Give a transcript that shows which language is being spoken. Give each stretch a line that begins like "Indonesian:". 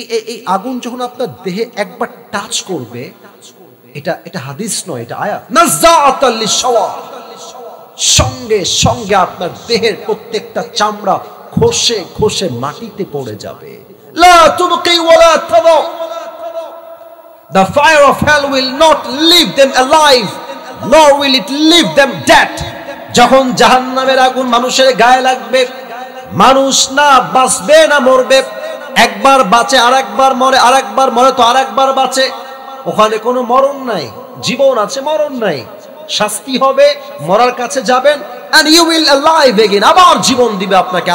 Bangla: এই আগুন যখন আপনার দেহে একবার টাচ করবে, এটা হাদিস নয়, এটা আয়াত,
Arabic: নাযাআতাল লিশওয়া,
Bangla: সঙ্গে সঙ্গে আপনার দেহের প্রত্যেকটা চামড়া খসে খসে মাটিতে পড়ে যাবে।
Arabic: লা তুবকি ওয়ালা তাদা,
English: the fire of hell will not leave them alive nor will it leave them dead.
Bangla: যখন জাহান্নামের আগুন মানুষের গায়ে লাগবে, মানুষ না বাঁচবে না মরবে। একবার বাঁচে আরেকবার মরে, আরেকবার মরে তো আরেকবার বাঁচে। ওখানে কোনো মরণ নাই, জীবন আছে মরণ নাই। শাস্তি হবে, মরার কাছে যাবেন,
English: and you will alive again,
Bangla: আবার জীবন দিবে আপনাকে।